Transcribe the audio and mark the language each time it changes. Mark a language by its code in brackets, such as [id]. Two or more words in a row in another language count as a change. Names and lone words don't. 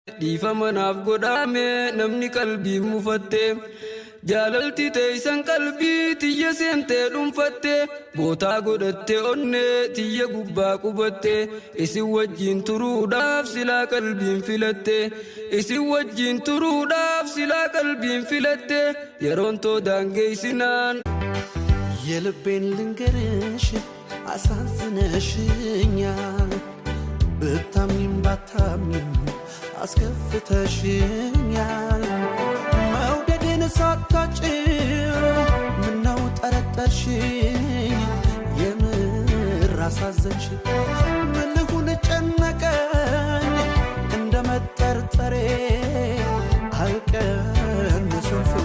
[om] dhiifama naaf godhame namni qalbii mufatte jaalalti teeysan qalbii tiyya seentee dhuunfatte bootaa godhatte onne tiyya gubbaa qubatte isin wajjin turuudhaaf silaa qalbiin filatte isin wajjin turuudhaaf silaa qalbiin filatte yeroon too daangeessinaan [am] የልቤን ልንገርሽ አሳዝነሽኛል ብታምኚም ባታምኚም አስከፍተሽኛል መውደዴን ሳታጭር ምነው ጠረጠርሽኝ የምር አሳዘንሽ ምን ልሁን ጨነቀኝ እንደ መጠርጠሬ አልቀንስም ፍቅሬ